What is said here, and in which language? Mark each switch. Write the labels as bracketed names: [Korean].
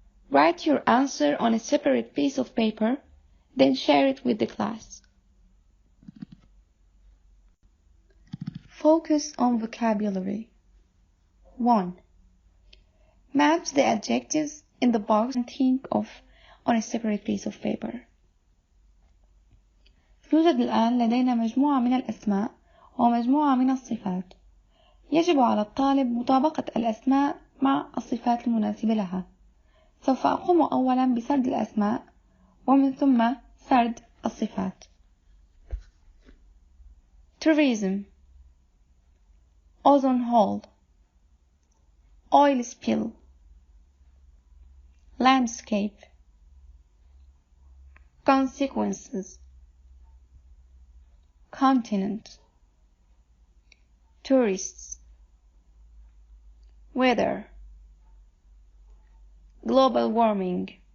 [English] Write your answer on a separate piece of paper, then share it with the class. Focus on vocabulary. 1. Match the adjectives in the box and think of on a separate piece of paper. [Arabic] يوجد الآن لدينا مجموعة من الأسماء ومجموعة من الصفات. يجب على الطالب مطابقة الأسماء مع الصفات المناسبة لها. سوف أقوم أولا بسرد الأسماء ومن ثم سرد الصفات. [English] tourism, ozone hole, oil spill, landscape, consequences, continent, tourists, weather, global warming,